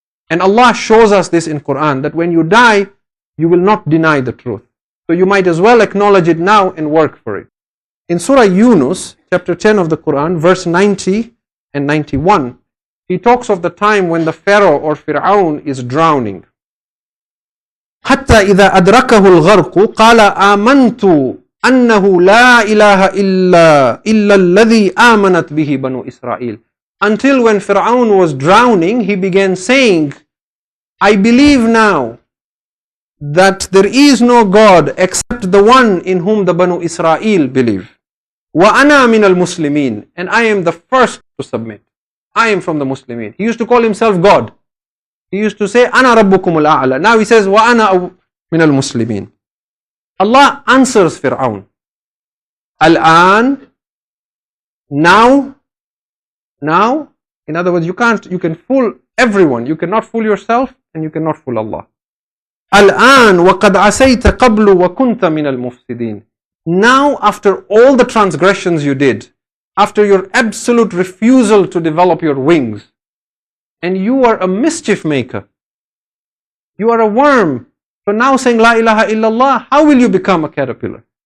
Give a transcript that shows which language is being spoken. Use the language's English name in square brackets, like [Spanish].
[English] And Allah shows us this in Quran, that when you die, you will not deny the truth. So you might as well acknowledge it now and work for it. In Surah Yunus, chapter 10 of the Quran, verse 90 and 91, he talks of the time when the Pharaoh or Fir'aun is drowning. [Arabic] حتى إذا أدركه الغرق قال آمنت أنه لا إله إلا الذي آمنت به بنو إسرائيل. [English] Until when Fir'aun was drowning, he began saying, I believe now that there is no God except the one in whom the Banu Israel believe. [Arabic] وَأَنَا مِنَ الْمُسْلِمِينَ. [English] And I am the first to submit. I am from the Muslimin. He used to call himself God. He used to say, [Arabic] أَنَا رَبُّكُمُ الْأَعْلَى. [English] Now he says, [Arabic] وَأَنَا مِنَ الْمُسْلِمِينَ. [English] Allah answers Fir'aun. Al-an, now, in other words, you can fool everyone. You cannot fool yourself and you cannot fool Allah. [Arabic] Al-an وَقَدْ عَسَيْتَ قَبْلُ وَكُنْتَ مِنَ الْمُفْسِدِينَ. [English] Now, after all the transgressions you did, after your absolute refusal to develop your wings, and you are a mischief maker, you are a worm, so now saying La ilaha illallah, how will you become a caterpillar?